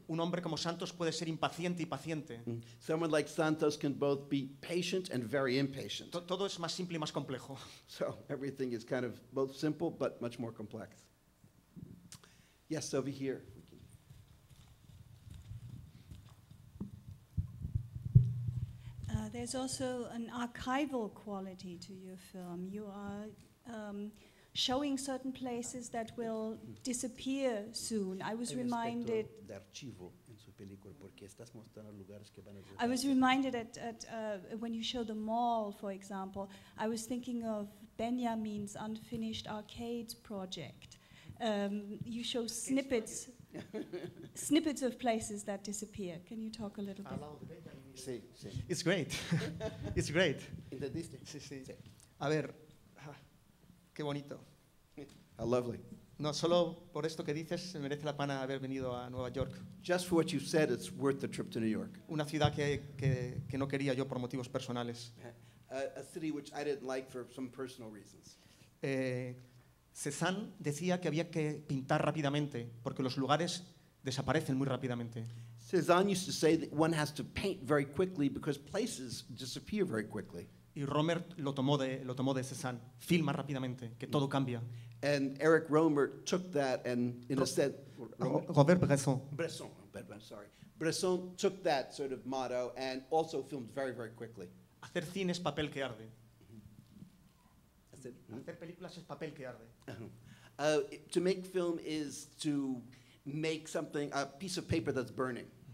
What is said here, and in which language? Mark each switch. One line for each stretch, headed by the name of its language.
Spanish: Un hombre como Santos puede ser impaciente y paciente.
English: Someone like Santos can both be patient and very impatient.
Spanish: Todo es más simple y más complejo.
English: So everything is kind of both simple but much more complex. Yes, over here. there's also an archival quality to your film. You are showing certain places that will disappear soon. I was reminded.
Spanish: De archivo en su película porque estás mostrando lugares que van a
English: I was reminded when you show the mall, for example. I was thinking of Benjamin's unfinished arcades project. You show snippets of places that disappear. Can you talk a little bit?
Spanish: Sí, sí.
English: It's great. It's great.
Spanish: ¿Entendiste? Sí, sí. Sí. A ver, qué bonito.
English: How lovely.
Spanish: No, solo por esto que dices, merece la pena haber venido a Nueva York.
English: Just for what you've said, it's worth the trip to New York.
Spanish: Una ciudad que no quería yo por motivos personales.
English: A city which I didn't like for some personal reasons.
Spanish: Cézanne decía que había que pintar rápidamente, porque los lugares desaparecen muy rápidamente.
English: Cézanne used to say that one has to paint very quickly because places disappear very quickly.
Spanish: Y Romer lo tomó de Cézanne. Filma rápidamente, que todo cambia.
English: And Eric Romer took that and, in a sense, Robert Bresson. Bresson, I'm sorry. Bresson took that sort of motto and also filmed very, very quickly.
Spanish: Hacer cine es papel que arde.
English: That's it.
Spanish: Hacer películas es papel que arde.
English: To make film is to make something, a piece of paper that's burning.